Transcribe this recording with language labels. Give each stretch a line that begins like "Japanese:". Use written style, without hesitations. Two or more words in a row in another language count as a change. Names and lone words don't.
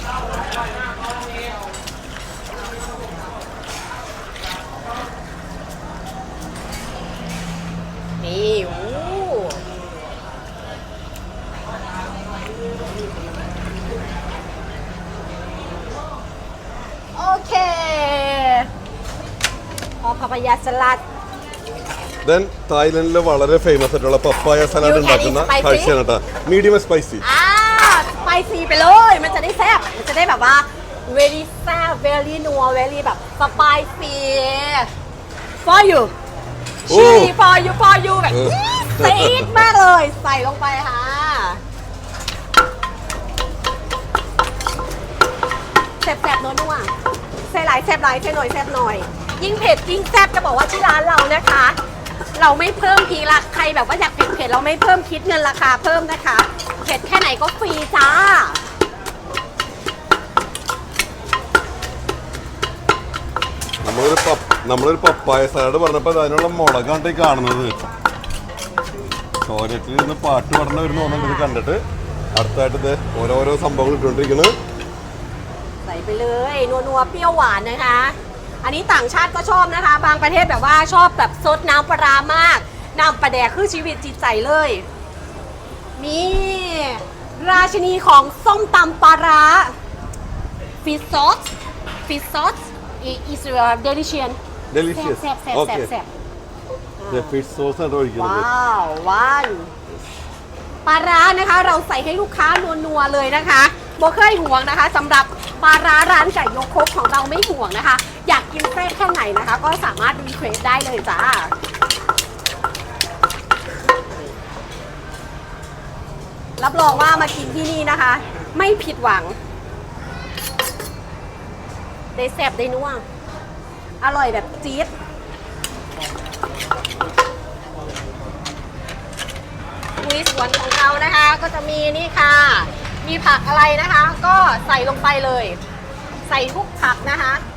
Thai: นี่โอ้โอเคพอพาปายาสลัด
Malayalam: ദെൻ തായ്ലൻഡിൽ വളരെ ഫേമസ് ആയിട്ടുള്ള
English: papaya salad
Malayalam: ഉണ്ടാക്കുന്ന
English: spicy?
Malayalam: കാഴ്ചയാണ് കേട്ടോ.
English: medium spicy.
Thai: สไปซีไปเลย มันจะได้แซ่บ มันจะได้แบบว่า very แซ่บ very นัว very แบบสไปซี
English: for you
Thai: โอ้
English: chili for you for you แบบ
Thai: เออ ซีดมากเลย ใส่ลงไปค่ะ แซ่บๆนัวๆใส่หลายแซ่บหลายใส่หน่อยแซ่บหน่อย ยิ่งเผ็ดยิ่งแซ่บจะบอกว่าที่ร้านเรานะคะ เราไม่เพิ่มทีละใครแบบว่าอยากเผ็ดๆเราไม่เพิ่มคิดเงินราคาเพิ่มนะคะ เผ็ดแค่ไหนก็ฟรีจ้า
Malayalam: നമ്മളൊരു
English: papaya salad
Malayalam: പറഞ്ഞപ്പോൾ അതിനുള്ള മുളകാണ് ഈ കാണുന്നത്. ടോയ്ലറ്റിൽ നിന്ന് പാട്ട് പാടുന്ന വരുന്ന തോന്നുന്നുണ്ട് ഇത് കണ്ടിട്ട്. അടുത്തായിട്ട് ഇത് ഓരോരോ സംഭവങ്ങൾ ഇട്ടുകൊണ്ടിരിക്കുന്നത്.
Thai: ใส่ไปเลยนัวๆเปรี้ยวหวานนะคะ อันนี้ต่างชาติก็ชอบนะคะ บางประเทศแบบว่าชอบแบบซดน้ำปลาร้ามากน้ำปลาแดกคือชีวิตจิตใจเลยนี่ราชินีของส้มตำปลาร้า
English: fish sauce is delicious Delicious.
Thai: แซ่บ
Malayalam: Okay.
English: fish sauce
Malayalam: ആണ് ഒഴിക്കുന്നത്.
Thai: ว้าววันปลาร้านะคะเราใส่ให้ลูกค้านัวๆเลยนะคะบ่เคยห่วงนะคะสำหรับปลาร้าร้านไก่ยกครกของเราไม่ห่วงนะคะ อยากกินแซ่บแค่ไหนนะคะ ก็สามารถรีเควสได้เลยจ้า รับรองว่ามากินที่นี่นะคะ ไม่ผิดหวังได้แซ่บได้นัวอร่อยแบบจี๊ดมีสวนของเรานะคะก็จะมีนี่ค่ะ มีผักอะไรนะคะ ก็ใส่ลงไปเลย ใส่ทุกผักนะคะ